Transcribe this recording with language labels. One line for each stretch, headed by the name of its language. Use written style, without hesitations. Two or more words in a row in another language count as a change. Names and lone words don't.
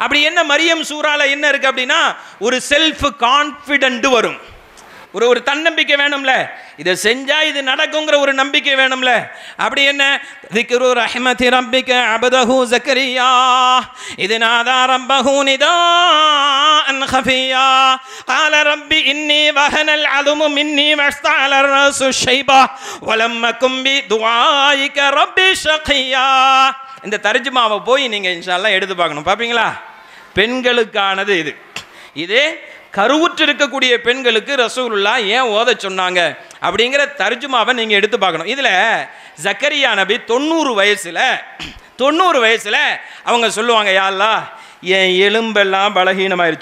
Tamil: அப்படி என்ன மரியம் சூறால என்ன இருக்கு அப்படின்னா, ஒரு
English: self confident
Tamil: வரும், ஒரு தன்னம்பிக்கை வேணும்ல, இதை செஞ்சா இது நடக்குங்கிற ஒரு நம்பிக்கை வேணும்ல. அப்படி என்ன,
Arabic: ذكر رحمت ربك عبده زكريا إذ نادى ربه نداء خفيا قال ربي إني وهن العظم مني واستعل الرأس شيبا ولم أكن بدعائك ربي شقيا.
Tamil: இந்த தர்ஜுமாவை போய் நீங்க
Arabic: إن شاء الله
Tamil: எடுத்து பார்க்கணும். பாப்பீங்களா, பெண்களுக்கானது இது. இதே கருவுற்று இருக்கக்கூடிய பெண்களுக்கு ரசூலுல்லாஹ் ஏன் ஓத சொன்னாங்க அப்படிங்கிற தர்ஜுமாவை நீங்கள் எடுத்து பார்க்கணும். இதில் ஜக்கரியா நபி 90 வயசில் அவங்க சொல்லுவாங்க,
Arabic: يا الله
Tamil: என் எலும்பெல்லாம் பலகீனமாயிருச்சு.